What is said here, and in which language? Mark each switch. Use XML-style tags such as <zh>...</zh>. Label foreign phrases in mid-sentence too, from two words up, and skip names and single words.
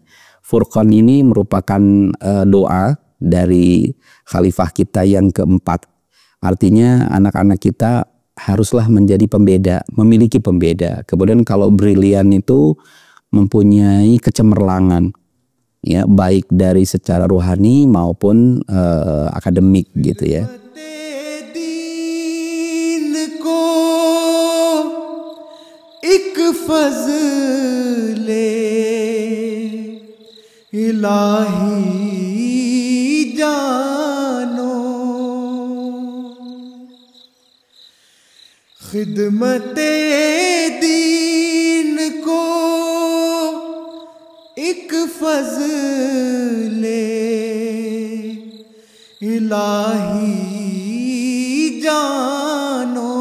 <id>Furqon ini merupakan doa dari khalifah kita yang keempat. Artinya anak-anak kita haruslah menjadi pembeda, memiliki pembeda. Kemudian kalau brilian itu mempunyai kecemerlangan, ya, baik dari secara rohani maupun akademik gitu ya.</id> <ur>ایک فضلِ الٰہی جانو، خدمتِ دین کو ایک فضلِ الٰہی جانو.</ur>